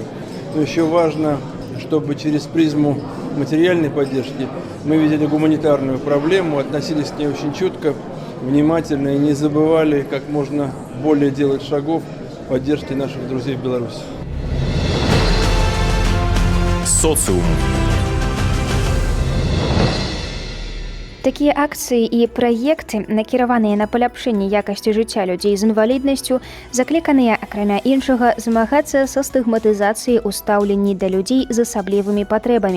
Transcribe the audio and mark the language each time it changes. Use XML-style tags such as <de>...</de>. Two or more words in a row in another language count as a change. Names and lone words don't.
<ru>Но еще важно, чтобы через призму материальной поддержки мы видели гуманитарную проблему, относились к ней очень чутко, внимательно и не забывали, как можно более делать шагов в поддержке наших друзей в Беларуси. Социум.</ru> <be>Такія акцыі і праекты, накіраваныя на паляпшэнне якасці жыцця людзей з інваліднасцю, закліканыя, акрамя іншага, змагацца са стыгматызацыяй у стаўленні да людзей з асаблівымі патрэбамі.</be>